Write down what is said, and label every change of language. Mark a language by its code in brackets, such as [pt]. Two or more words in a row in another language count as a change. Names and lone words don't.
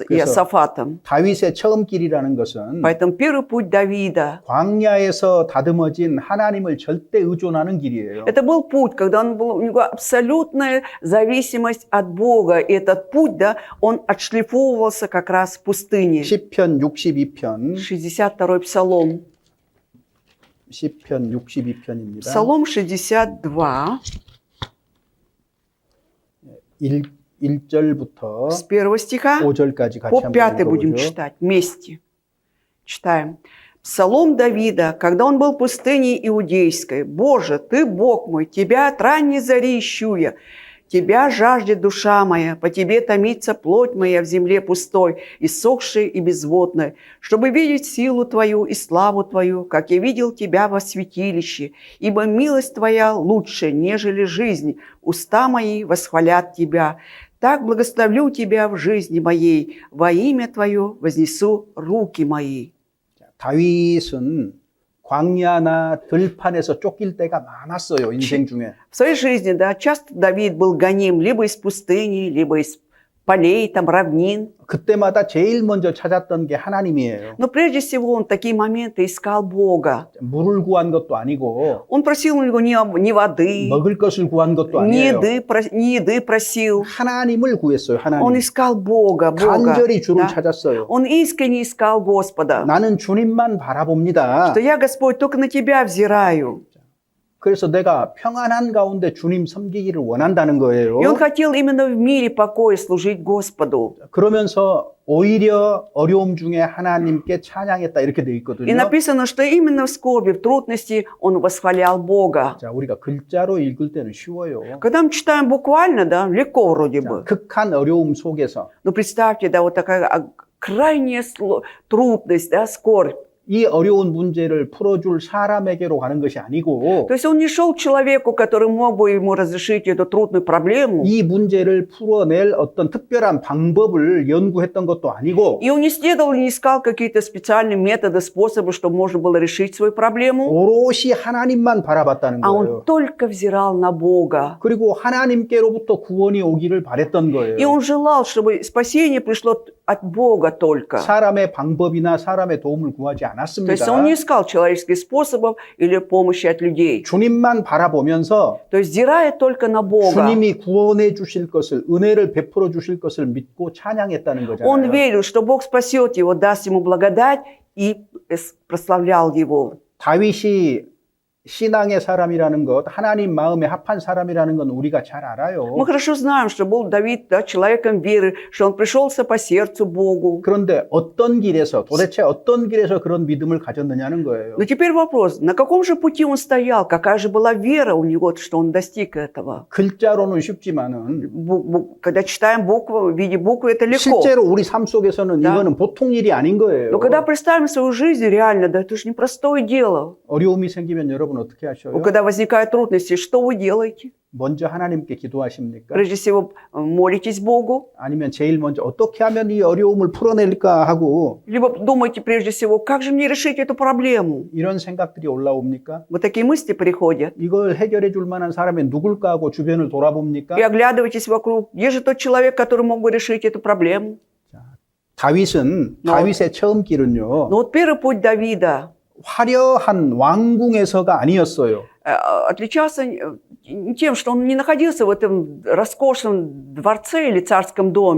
[ko] 그래서 [ru] Иосафатом. [ko] 다윗의 처음 길이라는 것은 [ru] Поэтому первый путь Давида, [ko] 광야에서 다듬어진 하나님을 절대 의존하는 길이에요. [ru] это был путь, когда у него абсолютная зависимость от Бога. И этот путь, да, он отшлифовывался как раз в пустыне. [ko] 시편 62편, [ru] 62-й псалом. [ko] 시편 62편입니다. [ru] Псалом 62, [ko] 1절부터 [ru] с 1 стиха [ko] 5절까지 같이 [ru] по [ko] 한번 [ru] 5 будем [ko] 읽어보죠. [ru] читать вместе. Читаем. Псалом Давида, когда он был в пустыне Иудейской. «Боже, Ты Бог мой, Тебя от ранней зари ищу я. Тебя жаждет душа моя, по Тебе томится плоть моя в земле пустой, иссохшей и безводной, чтобы видеть силу Твою и славу Твою, как я видел Тебя во святилище. Ибо милость Твоя лучше, нежели жизнь, уста мои восхвалят Тебя. Так благословлю Тебя в жизни моей, во имя Твое вознесу руки мои». [ko] 다윗은 광야나 들판에서 쫓길 때가 많았어요, 인생 중에. [ru] В своей жизни, да, часто Давид был гоним либо из пустыни, либо из полей, там, равнин. [ko] 그때마다 제일 먼저 찾았던 게 하나님이에요. [ru] Но прежде всего он в такие моменты искал Бога. [ko] 물을 구한 것도 아니고 [ru] Он просил у него ни воды, [ko] 먹을 것을 구한 것도 [ru] ни [ko] 아니에요. [ru] еды просил. [ko] 하나님을 구했어요. [ru] Он [ko] 하나님. [ru] искал Бога. [ko] 간절히 주를 [ru] Да? [ko] 찾았어요. [ru] Он искренне искал Господа. [ko] 나는 주님만 바라봅니다. [ru] Что я, Господь, только на Тебя взираю. [ko] 그래서 내가 평안한 가운데 주님 섬기기를 원한다는 거예요. [ru] И он хотел именно в мире покоя служить Господу. [ko] 그러면서 오히려 어려움 중에 하나님께 찬양했다 이렇게 돼 [ru] И [ko] 있거든요. [ru] написано, что именно в скорби, в трудности он восхвалял Бога. [ko] 자, 우리가 글자로 읽을 때는 쉬워요. [ru] Когда мы читаем буквально, да, легко вроде [ko] 자, [ru] бы. [ko] 극한 어려움 속에서 [ru] Но представьте, да, вот такая крайняя трудность, да, скорбь. [ko] 이 어려운 문제를 풀어줄 사람에게로 가는 것이 아니고 [ru] То есть он не шел к человеку, который мог бы ему разрешить эту трудную проблему. [ko] 이 문제를 풀어낼 어떤 특별한 방법을 연구했던 것도 아니고 [ru] И он не следовал, не искал какие-то специальные методы, способы, чтобы можно было решить свою проблему. [ko] 오롯이 하나님만 바라봤다는 [ru] А [ko] 거예요. [ru] он только взирал на Бога. [ko] 그리고 하나님께로부터 구원이 오기를 바랬던 [ru] И [ko] 거예요. [ru] он желал, чтобы спасение пришло от Бога только. [ko] 사람의 방법이나 사람의 도움을 구하지 [ru] То есть он не [ko] 않았습니다. [ru] искал человеческих способов или помощи от людей. [ko] 주님만 바라보면서 [ru] То есть, взирая только на Бога, [ko] 주님이 구원해 주실 것을, 은혜를 베풀어 주실 것을 믿고 찬양했다는 [ru] он [ko] 거잖아요. [ru] верил, что Бог спасет его, даст ему благодать и прославлял его. [ko] 다윗이 신앙의 사람이라는 것, 하나님 마음에 합한 사람이라는 건 우리가 잘 알아요. [ru] Мы хорошо знаем, что был Давид, да, человеком веры, что он пришелся по сердцу Богу. [ko] 그런데 어떤 길에서, 도대체 어떤 길에서 그런 믿음을 가졌느냐는 거예요. [ru] Но теперь вопрос, на каком же пути он стоял, какая же была вера у него, что он достиг этого? [ko] 글자로는 쉽지만은 [ru] Когда читаем буквы, в виде буквы, это легко. [ko] 실제로 우리 삶 속에서는 [ru] Да. [ko] 이거는 보통 일이 아닌 거예요. [ru] Но когда представим свою жизнь реально, да, это же непростое дело. [ko] 어려움이 생기면 여러분 어떻게 하셔요? [ru] Когда возникают трудности, что вы делаете? [ko] 먼저 하나님께 기도하십니까? [ru] Прежде всего, молитесь Богу, [ko] 아니면 제일 먼저 어떻게 하면 이 어려움을 풀어낼까 하고 [ru] либо думайте прежде всего, как же мне решить эту проблему? [ko] 이런 생각들이 올라옵니까? [ru] Вот такие мысли приходят. [ko] 이걸 해결해 줄 만한 사람이 누굴까 하고 주변을 돌아봅니까? [ru] И оглядываетесь вокруг. Где же тот человек, который мог бы решить эту проблему? [ko] 다윗은 다윗의 처음 길은요. [ru] Но вот первый путь Давида [ko] 화려한 왕궁에서가 아니었어요. [ru] отличался тем, что он не находился в этом роскошном дворце или царском доме.